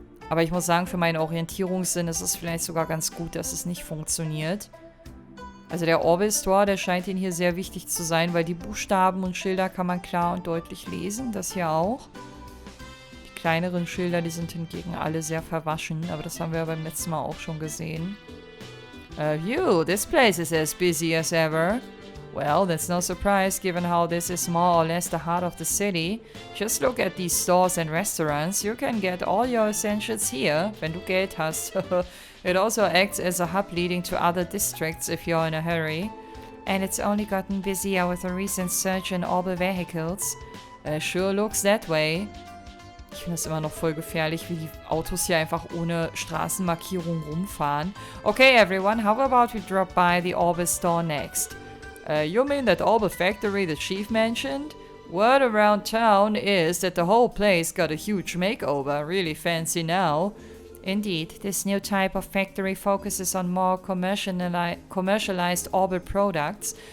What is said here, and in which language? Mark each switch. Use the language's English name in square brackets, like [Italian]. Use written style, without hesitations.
[German] Aber ich muss sagen, für meinen Orientierungssinn ist es vielleicht sogar ganz gut, dass es nicht funktioniert. Also der Orbital Store, der scheint Ihnen hier sehr wichtig zu sein, weil die Buchstaben und Schilder kann man klar und deutlich lesen. Das hier auch. Die kleineren Schilder, die sind hingegen alle sehr verwaschen. Aber das haben wir ja beim letzten Mal auch schon gesehen. [English] This place is as busy as ever. Well, that's no surprise given how this is more or less the heart of the city. Just look at these stores and restaurants. You can get all your essentials here, [German] wenn du Geld hast. [English] It also acts as a hub leading to other districts if you're in a hurry. And it's only gotten busier with a recent surge in orbital vehicles. Sure looks that way. [German] Ich finde das immer noch voll gefährlich, wie die Autos hier einfach ohne Straßenmarkierung rumfahren. [English] Okay, everyone, how about we drop by the Orbital Store next? You mean that Orbital Factory the chief mentioned? Word around town is that the whole place got a huge makeover, really fancy now. Indeed, this new type of factory focuses on more commercialized Orbital products.